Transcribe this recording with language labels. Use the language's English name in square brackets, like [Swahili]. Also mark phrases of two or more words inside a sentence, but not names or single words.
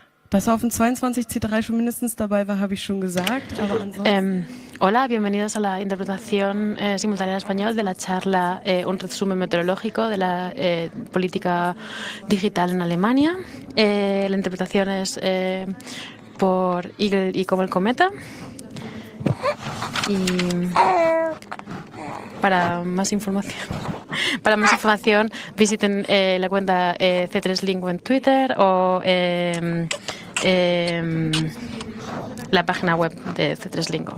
[German] Bei Saufen 22C3 schon mindestens dabei war, habe ich schon gesagt. Aber ansonsten... [Spanish] Hola, bienvenidos a la interpretación simultánea en español de la charla Un resumen meteorológico de la política digital en Alemania. La interpretación es por Eagle y como el cometa. Y para más información visiten la cuenta C3Lingo en Twitter o la página web de C3Lingo.